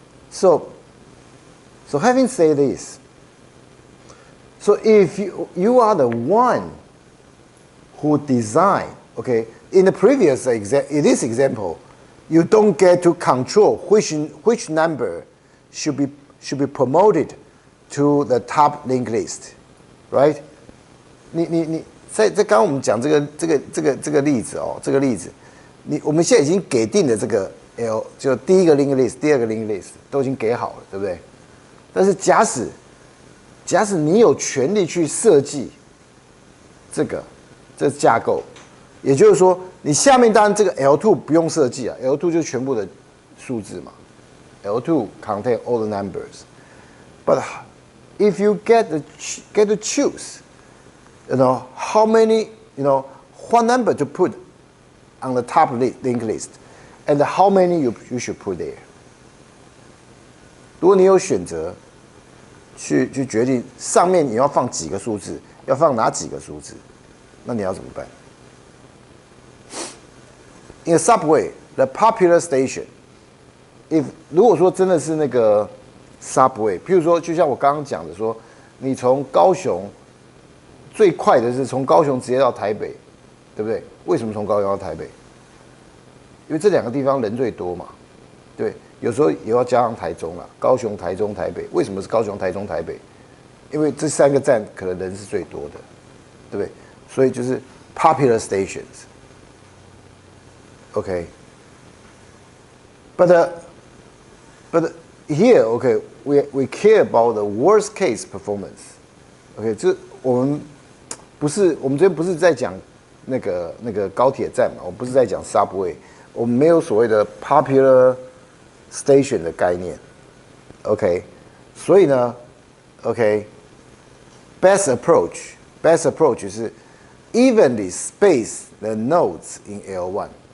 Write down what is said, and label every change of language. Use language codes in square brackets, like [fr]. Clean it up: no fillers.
[en] So having said this, so if you are the one who designed, okay, in the previous in this example, you don't get to control which number should be promoted to the top link list, right? [zh] 你在刚刚我们讲这个例子哦，这个例子，我们现在已经给定的这个 L， 就第一个 link list， 第二个 link list 都已经给好了，对不对？但是假使你有权利去设计这架构，也就是说，你下面当然这个 L2 不用设计啊 ，L2 就是全部的数字嘛。 [en] L2 contain all the numbers, but if you get to choose, how many, what number to put on the top linked list, and how many you should put there. [zh] 如果你有选择，去决定上面你要放几个数字，要放哪几个数字，那你要怎么办？ [en] In a subway, the popular station, [zh] 如果说真的是那个 subway， 譬如说，就像我刚刚讲的说，你从高雄最快的是从高雄直接到台北，对不对？为什么从高雄到台北？因为这两个地方人最多嘛，对，有时候也要加上台中啦，高雄、台中、台北。为什么是高雄、台中、台北？因为这三个站可能人是最多的，对不对？所以就是 popular stations。 Okay. [en] But here, okay, we care about the worst case performance. [zh] Okay, 就是我们这边不是在讲那个高铁站嘛，我们不是在讲 subway， 我们没有所谓的 popular station 的概念。 [en] OK， [zh] 所以呢 [en] ，OK， best approach 是 evenly space the nodes in L1。